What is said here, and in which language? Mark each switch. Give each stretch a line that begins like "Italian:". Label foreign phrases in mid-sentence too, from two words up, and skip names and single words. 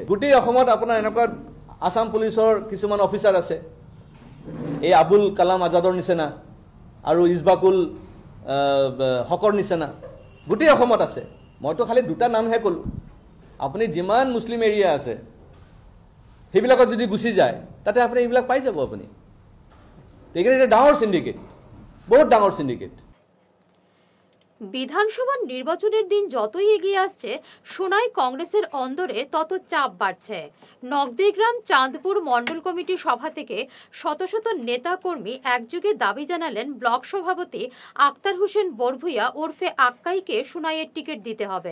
Assamese: গোটেই অসমত আপোনাৰ এনেকুৱা আসাম পুলিচৰ কিছুমান অফিচাৰ আছে, এই আবুল কালাম আজাদৰ নিচিনা আৰু ইছবাকুল হকৰ নিচিনা গোটেই অসমত আছে। মইতো খালি দুটা নামহে ক'লোঁ। আপুনি যিমান
English: Muslim area
Assamese: আছে সেইবিলাকত যদি গুচি যায় তাতে আপুনি এইবিলাক পাই যাব। আপুনি এইখিনি ডাঙৰ সিন্ডিকেট, বহুত ডাঙৰ সিন্ডিকেট।
Bangla: বিধানসভা নির্বাচনের দিন যতই এগিয়ে আসছে সোনাই কংগ্রেসের অন্দরে তত চাপ বাড়ছে। নগদিগ্রাম চাঁদপুর মণ্ডল কমিটি সভা থেকে শত শত নেতা কর্মী একযোগে দাবি জানালেন ব্লক সভাপতি আক্তার হোসেন বরভুইয়া ওরফে আক্কাইকে সোনাইয়ের টিকিট দিতে হবে।